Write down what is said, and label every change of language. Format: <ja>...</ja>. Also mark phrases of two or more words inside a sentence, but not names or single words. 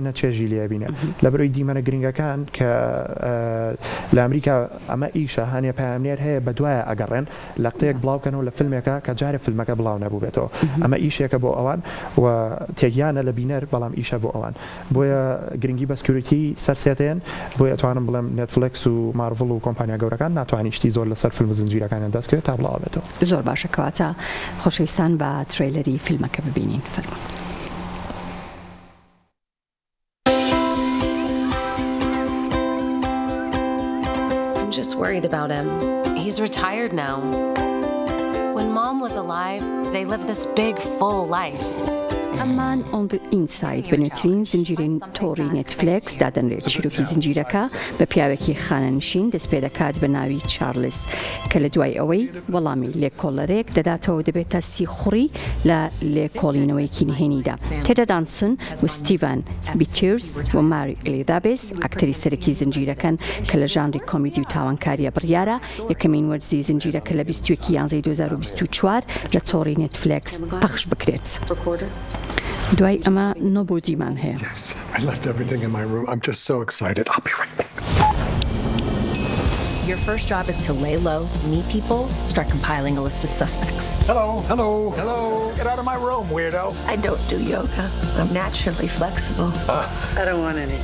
<ckb>نە چێژی لێبینێ لە بەرەوەی دیمەنە گرنگەکان کە لە ئەمریکا ئەمە ئیشە هەنێ پامنێر هەیە بە دوایە ئەگەڕێن لە قتەیەک بڵاوکەنەوە لە فیلمێکە کە جارێ فیلمەکە بڵاو نەبوو بێتەوە ئەمە ئیشێکە بۆ ئەوان و تێگیانە لە بینەر بەڵام ئیشە بۆ ئەوان بۆیە گرنگی بە سکیوریتی سەرسێتێن بۆیە ئەتوانم بڵێم نێتفلێکس و مارڤڵ و کۆمپانیا گەورەکان ناتوانانی شتی زۆر لەسەر فیلم و زنجیرەکانیان دەستکرێت تا بڵاو بێتەوە زۆر باشە کەواتە خۆشەویستان بە ترێلەری فیلمەکە ببینین فەرمان.</ckb> <en>I'm just worried about him. He's retired now. When Mom was alive, they lived this big, full life.</en> <ckb>ئەمان on the inside بنووترین زنجیرەی تۆڕی نێتفلێکس دادەنرێت چیرۆکی زنجیرەکە بە پیاوێکی خانەنشین دەست پێ دەکات بە ناوی چارلز کە لە دوای ئەوەی وەڵامی لێکۆڵەرێک دەداتەوە دەبێت تا سیخوڕی لە لێکۆڵینەوەیکی نهێنیدا تێدا دانسن و ستیڤان بیتیرز و ماری ئێلیزابێس ئاکتەری سەرەکی زنجیرەکەن کە لە ژانری کۆمیدی و تاوانکاریە بڕیارە یەکەمین وەرزی زنجیرەکە لە 21 یانزەی 2024 لە تۆڕی نێتفلێکس پەخش بکرێت. دوای ئەمە نۆبۆدیمان هەیە.</ckb> <en>Yes, I left everything in my room. I'm just so excited. I'll be right back. Your first job is to lay low, meet people, start compiling a list of suspects. Hello, hello, hello. Get out of my room, weirdo. I don't do yoga. I'm naturally flexible. I don't want any.</en>